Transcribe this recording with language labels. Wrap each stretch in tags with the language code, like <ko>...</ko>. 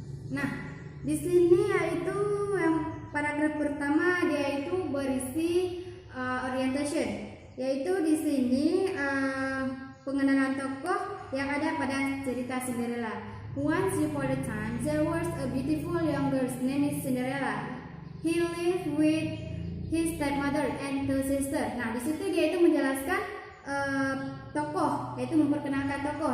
<id>Nah, di sini yaitu yang paragraf pertama dia itu berisi orientation, yaitu di sini pengenalan tokoh yang ada pada cerita Cinderella.</id> <en>Once upon a time, there was a beautiful young girl named Cinderella. He lived with his stepmother and two sisters.</en> <id>Nah, di situ dia itu menjelaskan tokoh, yaitu memperkenalkan tokoh.</id>